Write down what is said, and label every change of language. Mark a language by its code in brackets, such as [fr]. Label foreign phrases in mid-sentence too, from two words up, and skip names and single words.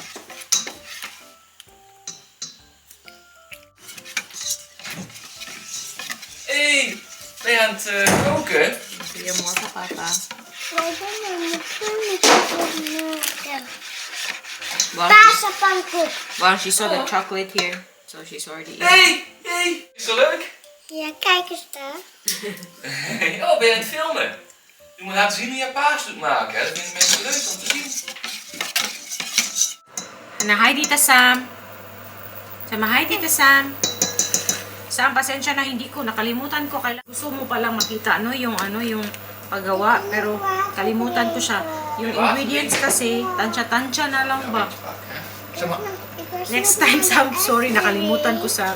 [nl] Hey, ben je aan het koken? Goedemorgen, papa. Wij doen een chocolate. [en] Well, [nl] Paasa pankoek. [en] well, she saw the chocolate here, so she's already eating. [nl] Hey, is dat leuk? Ja, kijk eens daar. Oh, ben je aan het filmen? Je moet laten zien hoe je paas doet maken. Hè? Dat vinden mensen leuk om te zien. [tl] Ano, hi Tita Sam. Sama, hi Tita Sam. Sam, pasensya na hindi ko nakalimutan ko. Gusto mo palang makita yung paggawa, pero kalimutan ko siya. Yung ingredients kasi, tansya-tansya na lang ba? [nl] Zeg maar, [en] Next time, Sam, sorry, [tl] nakalimutan ko, Sam.